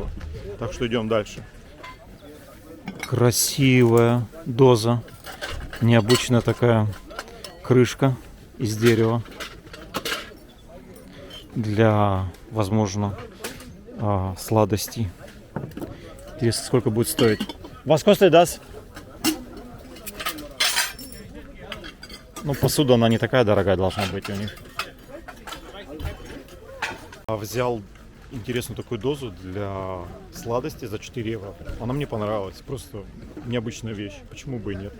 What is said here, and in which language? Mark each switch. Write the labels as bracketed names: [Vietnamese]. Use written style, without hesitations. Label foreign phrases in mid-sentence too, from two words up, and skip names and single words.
[Russian] Так что идем дальше. Красивая доза. Необычная такая крышка из дерева. Для, возможно, сладостей. Интересно, сколько будет стоить. [German] Was kostet das? [Russian] Ну, посуда, она не такая дорогая должна быть у них. Взял интересную такую дозу для сладости за 4 евро. Она мне понравилась. Просто необычная вещь. Почему бы и нет?